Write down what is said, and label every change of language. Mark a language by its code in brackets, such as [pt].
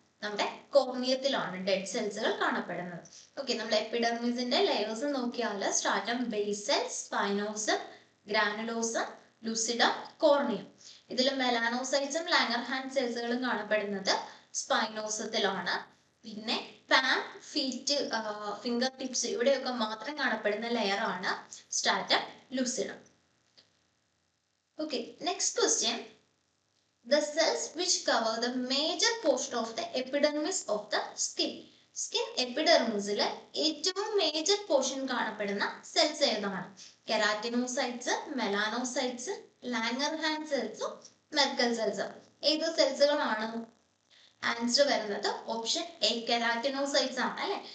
[ml] നമ്മുടെ കോർണിയത്തിലാണ് ഡെഡ് സെൽസുകൾ കാണപ്പെടുന്നത്. ഓക്കെ, നമ്മൾ എപ്പിഡെർമിസിന്റെ ലെയേഴ്സ് നോക്കിയാൽ സ്ട്രാറ്റം ബേസൽ, സ്പൈനോസം, ഗ്രാനുലോസം, ലുസിഡം, കോർണിയം. ഇതിൽ മെലാനോസൈറ്റ്സും ലാംഗർഹാൻസ് സെൽസുകളും കാണപ്പെടുന്നത് സ്പൈനോസത്തിലാണ്. പിന്നെ പാം, ഫീറ്റ്, ഫിംഗർ ടിപ്സ് ഇവിടെയൊക്കെ മാത്രം കാണപ്പെടുന്ന ലെയർ ആണ് stratum lucidum. [en] Okay, next question. The cells which cover the major portion of the epidermis of the skin. [ml] Skin എപ്പിഡെർമിസിലെ ഏറ്റവും മേജർ പോർഷൻ കാണപ്പെടുന്ന cells ഏതാണ്? കെരാറ്റിനോസൈറ്റ്സ്, മെലാനോസൈറ്റ്സ്, ലാംഗർഹാൻസ് സെൽസും മെർക്കൽ സെൽസും. ഏത് സെൽസുകളാണ്? ആൻസർ വരുന്നത് option A, കെരാറ്റിനോസൈറ്റ്സ് ആണ് അല്ലെ.